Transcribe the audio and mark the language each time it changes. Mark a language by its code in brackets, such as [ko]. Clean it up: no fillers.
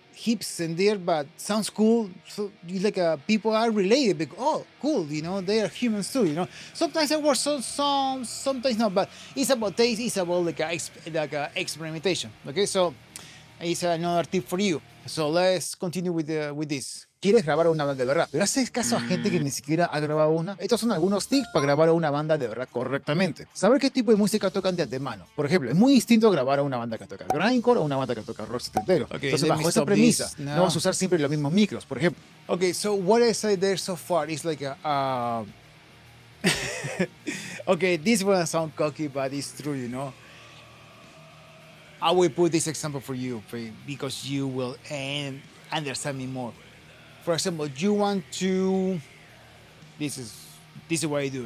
[en] hips and there, but sounds cool. So you like people are related. Because, oh, cool, they are humans too. Sometimes it works, sometimes not. But it's about taste. It's about experimentation. Okay, so it's another tip for you. So let's continue with this. [es] ¿Quieres grabar una banda de verdad? Pero haces caso a gente que ni siquiera ha grabado una. Estos son algunos tips para grabar a una banda de verdad correctamente. Saber qué tipo de música tocan de antemano. Por ejemplo, es muy distinto grabar a una banda que toca grindcore o una banda que toca rock setentero. Okay, entonces, bajo esa premisa, no vas a usar siempre los mismos micros, por ejemplo. [en] Okay, so what I said there so far is like a... okay, this one sounds cocky, but it's true, I will put this example for you because you will understand me more. For example, you want to. This is what I do.